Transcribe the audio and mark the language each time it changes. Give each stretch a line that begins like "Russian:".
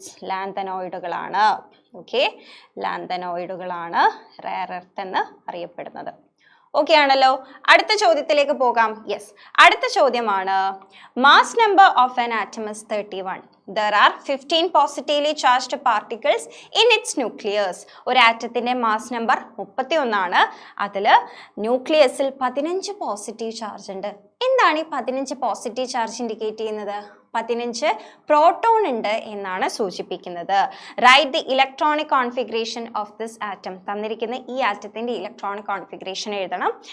Malayalam: ലാന്തനോയിഡുകളാണ്. Okay, ലാന്തനോയിഡുകളാണ് rare earth എന്ന് അറിയപ്പെടുന്നത്. Okay ആണല്ലോ. അടുത്ത ചോദ്യത്തിലേക്ക് പോകാം. യെസ്, അടുത്ത ചോദ്യമാണ്,
English: Mass number of an atom is 31. There are 15 positively charged particles in its nucleus.
Malayalam: ഒരു ആറ്റത്തിന്റെ മാസ് നമ്പർ 31 ആണ്. അതിൽ ന്യൂക്ലിയസിൽ 15 പോസിറ്റീവ് ചാർജ് ഉണ്ട്. എന്താണ് ഈ 15 പോസിറ്റീവ് ചാർജ് ഇൻഡിക്കേറ്റ് ചെയ്യുന്നത്? 15 പ്രോട്ടോൺ ഉണ്ട് എന്നാണ് സൂചിപ്പിക്കുന്നത്.
English: Right the electronic configuration of this atom.
Malayalam: തന്നിരിക്കുന്ന ഈ ആറ്റത്തിന്റെ ഇലക്ട്രോണിക് കോൺഫിഗറേഷൻ എഴുതണം.